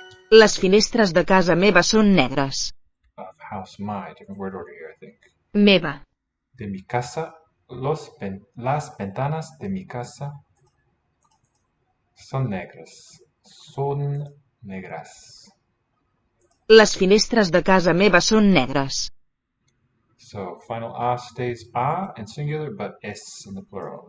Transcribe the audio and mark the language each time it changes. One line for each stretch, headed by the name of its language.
Catalan: Les finestres de casa meva són negres.
English: Of house my, different word order here, I think.
Catalan: Meva.
Spanish: De mi casa, las ventanas de mi casa son negras. Son negras.
Catalan: Les finestres de casa meva són negres.
English: So, final A stays A in singular, but S in the plural.